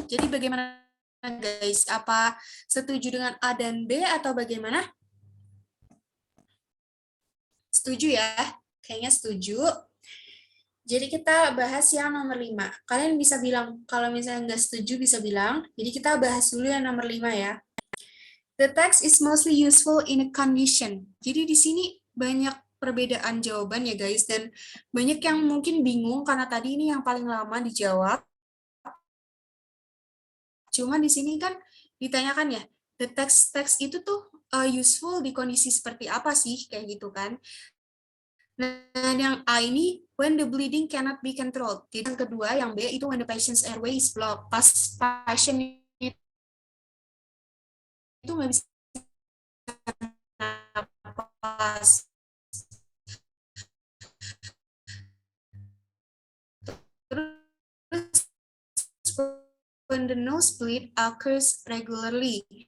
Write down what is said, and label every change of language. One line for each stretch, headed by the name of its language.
Indonesian: Jadi bagaimana guys? Apa setuju dengan A dan B atau bagaimana? Setuju ya? Kayaknya setuju. Jadi kita bahas yang nomor 5. Kalian bisa bilang, kalau misalnya nggak setuju bisa bilang. Jadi kita bahas dulu yang nomor 5 ya.
English: The text is mostly useful in a condition.
Indonesian: Jadi di sini banyak perbedaan jawaban ya guys, dan banyak yang mungkin bingung karena tadi ini yang paling lama dijawab. Cuma di sini kan ditanyakan ya,
English: the text
Indonesian: itu tuh useful di kondisi seperti apa sih, kayak gitu kan. Nah, yang A ini,
English: when the bleeding cannot be controlled.
Indonesian: Jadi yang kedua, yang B itu
English: when the patient's airway is blocked.
Indonesian: Pas pasien itu nggak bisa napas. Terus,
English: when the nosebleed occurs regularly.